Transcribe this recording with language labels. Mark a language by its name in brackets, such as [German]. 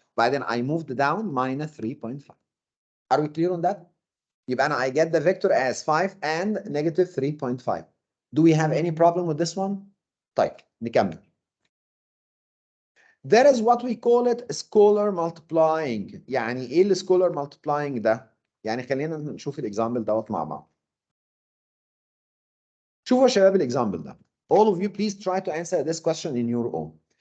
[English] بعدين I moved down -3.5. Are we clear on that? يبقى أنا I get the vector as 5 and -3.5. Do we have any problem with this one? [Arabic] طيب نكمل. [English] There is what we call it scalar multiplying. [Arabic] يعني ايه السكولار multiplying ده؟ يعني خلينا نشوف الاكزامبل دوت مع بعض. شوفوا يا شباب الاكزامبل ده. [English] All of you, please try to answer this question in your own.